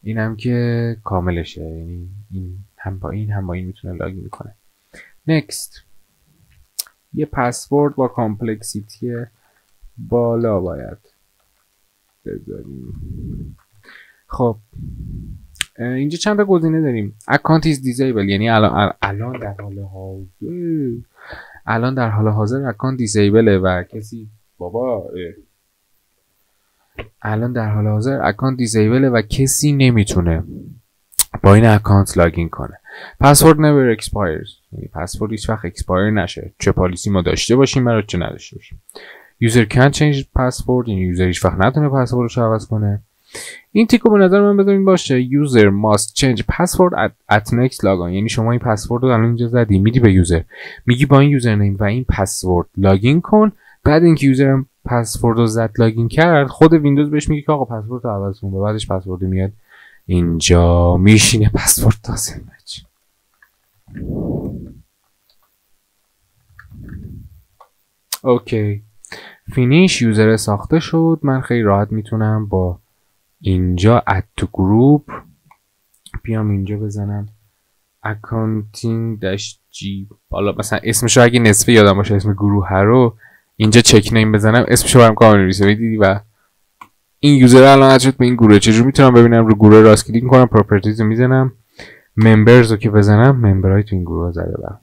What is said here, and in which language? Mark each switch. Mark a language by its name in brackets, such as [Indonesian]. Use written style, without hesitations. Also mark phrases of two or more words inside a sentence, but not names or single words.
[Persian] اینم که کاملشه، یعنی این هم با این میتونه لاگین کنه. نکست. یه پسورد با کامپلکسیتی بالا باید بذاریم. خب اینجا چند تا گزینه داریم. [English] account is disabled، [Persian] یعنی الان در حال حاضر [English] account disable [Persian] و کسی الان در حال حاضر [English] account disable [Persian] و کسی نمیتونه با این اکانت لاگین کنه. پسورد [English] never expires، [Persian] یعنی پسورد هیچ وقت اکسپایر نشه، چه پالیسی ما داشته باشیم برای چه نداشته باشیم. [English] user can't change password، [Persian] یعنی یوزر هیچ وقت نتونه پسوردش رو عوض کنه. این تیکو به نظر من بذارین باشه. [English] user must change password at next login، [Persian] یعنی شما این پسورد رو الان اینجا زدی، میدی به یوزر، میگی با این [English] user name [Persian] و این پسورد لاگین کن. بعد اینکه یوزر پسورد رو زد لاگین کرد، خود ویندوز بهش میگه که آقا پسورد رو عوض کن، بعدش پسورد میاد اینجا میشینه پسورد تازه میشه. [English] okay finish. [Persian] یوزر ساخته شد. من خیلی راحت میتونم با اینجا [English] add to group [Persian] بیام اینجا بزنم accounting-g، حالا مثلا اسمش رو اگه نصفه یادم باشه اسم گروه رو اینجا [English] check name [Persian] بزنم، اسمش رو برام کامل می‌نویسه. دیدی و این یوزر الان شد به این گروه. چجوری میتونم ببینم؟ رو گروه راست کلیک می‌کنم، پراپرتیز رو میزنم، ممبرز رو که بزنم ممبرای تو این گروه زده برام.